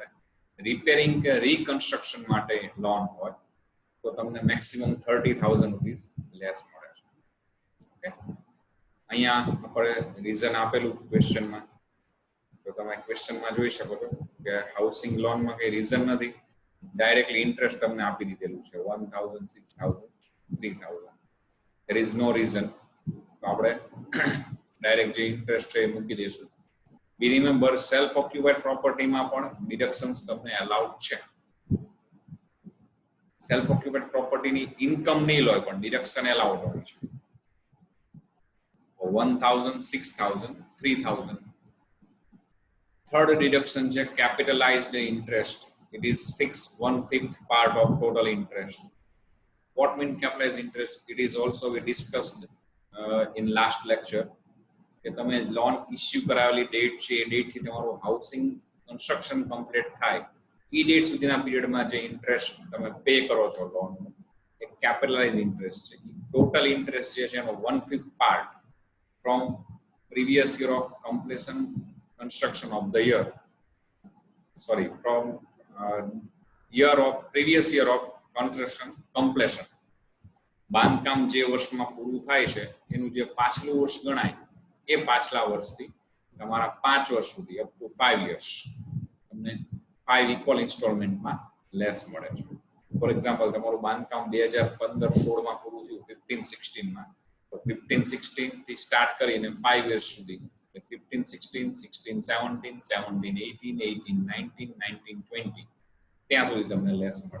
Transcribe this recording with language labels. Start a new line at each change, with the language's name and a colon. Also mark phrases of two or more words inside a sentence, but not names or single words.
Gujarati: રિપેરિંગ કે રીકન્સ્ટ્રક્શન માટે લોન હોય તો તમને
English: maximum 30,000 rupees less
Gujarati: મળે છે. ઓકે, અહીંયા આપણે રીઝન આપેલું ક્વેશ્ચનમાં, તો તમે ક્વેશ્ચનમાં જોઈ શકો છો કે હાઉસિંગ લોનમાં કઈ રીઝન નથી,
English: directly interest
Gujarati: તમને આપી દીધેલું છે 1,000, 6,000, 3,000.
English: there is no reason,
Gujarati: તો આપણે ડાયરેક્ટ જે ઇન્ટરેસ્ટ છે એ મૂકી દઈશું.
English: be remember self occupied property
Gujarati: પણ ડિડક્શન્સ તમને અલાઉડ છે.
English: self occupied property income
Gujarati: નહીં લો પણ
English: deduction allowed
Gujarati: હોય છે. 1,000, 6,000, 3,000.
English: third deduction
Gujarati: છે
English: capitalized interest. it is fix 1/5 part of total interest. What mean capitalized interest? It is also we discussed in last lecture
Gujarati: કે તમે લોન ઇસ્યુ કરાવેલી ડેટ છે એ ડેટ થી તમારું
English: housing construction complete
Gujarati: થાય એ ડેટ સુધીના પીરિયડમાં જે ઇન્ટરેસ્ટ તમે પે કરો છો લોન એ
English: capitalize interest
Gujarati: છે.
English: total interest
Gujarati: જે છે એનો
English: 1/5 part from previous year of completion construction of the year, sorry ફ્રોમ previous year of construction completion.
Gujarati: બાંધકામ જે વર્ષમાં પૂરું થાય છે એનું જે પાછલું વર્ષ ગણાય એ પાછલા વર્ષથી તમારા 5 વર્ષ સુધી
English: up to 5 years
Gujarati: તમને 5
English: equal installment
Gujarati: લેસ મળે છે.
English: for example
Gujarati: તમારું બાંધકામ 2015-16 માં પૂરું થયું 15-16 માં, તો 15-16 થી સ્ટાર્ટ કરીને 5 years સુધી 15-16, 16-17, 17-18, 18-19, 19-20 ત્યાં સુધી તમને લેસ મળે.